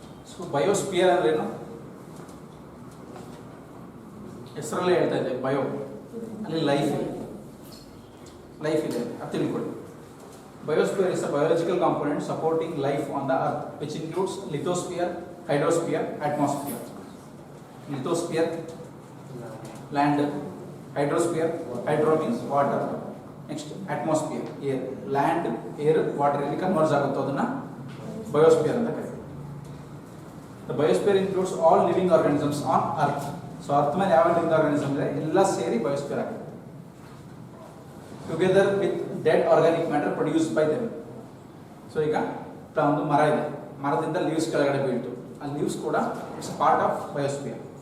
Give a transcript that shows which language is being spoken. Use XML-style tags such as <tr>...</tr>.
<kn>So biosphere ಅಂದ್ರೇನು? ಹೆಸರಲ್ಲೇ ಹೇಳ್ತಾ ಇದೆ, ಬಯೋ, ಅಲ್ಲಿ ಲೈಫ್ ಇದೆ, ಲೈಫ್ ಇದೆ, ಅದು ತಿಳ್ಕೊಳ್ಳಿ.</kn> <en>Biosphere is a biological component supporting life on the earth, which includes lithosphere, hydrosphere, atmosphere. Lithosphere, land. Hydrosphere, hydro means water. Next, atmosphere, air.</en> <kn>Land, air, water ಇಲ್ಲಿ ಕನ್ವರ್ಜ್ ಆಗುತ್ತೋ ಅದನ್ನು biosphere ಅಂತ ಕರೀತೀವಿ.</kn> <en>The biosphere includes all living organisms on earth.</en> <kn>So earth ಮೇಲೆ ಯಾವ living organism ಇದೆ ಎಲ್ಲ ಸೇರಿ ಬಯೋಸ್ಪಿಯರ್ ಆಗುತ್ತೆ.</kn> <en>Together with dead organic matter produced by them.</en> <kn>So ಈಗ ಒಂದು ಮರ ಇದೆ, ಮರದಿಂದ ಲೀವ್ಸ್ ಕೆಳಗಡೆ ಬೀಳ್ತು, ಆ ಲೀವ್ಸ್ ಕೂಡ</kn> <en>It's part of biosphere.</en>